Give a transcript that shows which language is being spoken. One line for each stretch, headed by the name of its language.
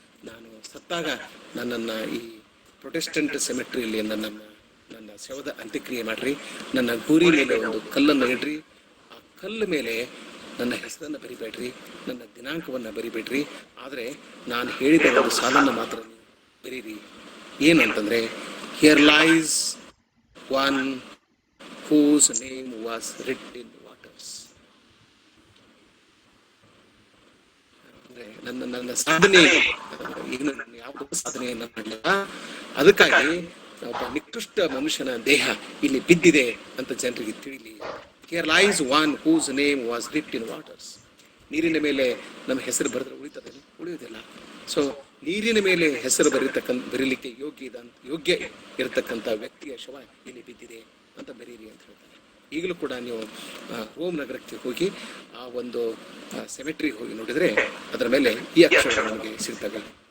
Kannada: ನಾನು ಸತ್ತಾಗ ನನ್ನನ್ನು ಈ ಪ್ರೊಟೆಸ್ಟೆಂಟ್ ಸೆಮೆಟ್ರಿಯಲ್ಲಿ ನನ್ನ ಶವದ ಅಂತ್ಯಕ್ರಿಯೆ ಮಾಡ್ರಿ, ನನ್ನ ಗೂರಿ ಮೇಲೆ ಒಂದು ಕಲ್ಲನ್ನು ಇಡ್ರಿ, ಆ ಕಲ್ಲು ಮೇಲೆ ನನ್ನ ಹೆಸರನ್ನು ಬರಿಬೇಡ್ರಿ, ನನ್ನ ದಿನಾಂಕವನ್ನು ಬರಿಬೇಡ್ರಿ, ಆದರೆ ನಾನು ಹೇಳಿದ ಒಂದು ಸಾಲನ್ನು ಮಾತ್ರ ಬರೀರಿ. ಏನಂತಂದ್ರೆ,
English: Here lies one whose name was written in waters.
Kannada: ನನ್ನ ಸಾಧನೆ, ಈಗ ನಾನು ಯಾವ ಸಾಧನೆಯನ್ನ ಮಾಡಲಿಲ್ಲ, ಅದಕ್ಕಾಗಿ ಒಬ್ಬ ನಿಕೃಷ್ಟ ಮನುಷ್ಯನ ದೇಹ ಇಲ್ಲಿ ಬಿದ್ದಿದೆ ಅಂತ ಜನರಿಗೆ ತಿಳಿಲಿ.
English: Here lies one whose name was written in waters.
Kannada: ನೀರಿನ ಮೇಲೆ ನಮ್ಮ ಹೆಸರು ಬರೆದ್ರೆ ಉಳಿಯುವುದಿಲ್ಲ. ಸೊ ನೀರಿನ ಮೇಲೆ ಹೆಸರು ಬರೀಲಿಕ್ಕೆ ಯೋಗ್ಯ ಇರತಕ್ಕಂಥ ವ್ಯಕ್ತಿಯ ಶವ ಇಲ್ಲಿ ಬಿದ್ದಿದೆ ಅಂತ ಬರೀರಿ ಅಂತ ಹೇಳ್ತಾರೆ. ಈಗಲೂ ಕೂಡ ನೀವು ರೋಮ್ ನಗರಕ್ಕೆ ಹೋಗಿ ಆ ಒಂದು ಸೆಮೆಟ್ರಿಗೆ ಹೋಗಿ ನೋಡಿದ್ರೆ ಅದರ ಮೇಲೆ ಈ ಅಕ್ಷರಗಳು ನಮಗೆ ಸಿಗ್ತವೆ.